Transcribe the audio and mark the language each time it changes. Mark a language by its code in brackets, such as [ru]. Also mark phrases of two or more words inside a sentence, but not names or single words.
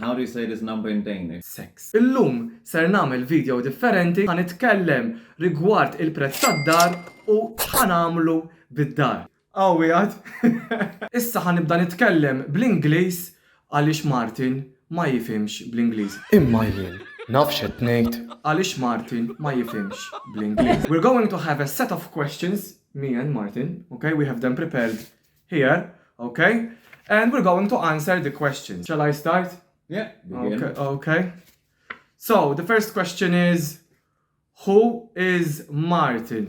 [en] do you say this number in Danish? Sex. [mt] Illum ser nagħmel video differenti ħanitkellem rigward il-prezz tad-dar u ħanamlu bid-dar. Għawijat. Issa ħanibda nitkellem bl-Ingliż għaliex Martin ma jifhimx bl-Ingliż. Imma jien nafx qed ngħid għaliex Martin ma jifhimx bl-Ingliż. [en] We're going to have a set of questions, me and Martin, okay? We have them prepared here, okay? And we're going to answer the questions. Shall I start? Yeah, begin. Okay. So, the first question is, who is Martin?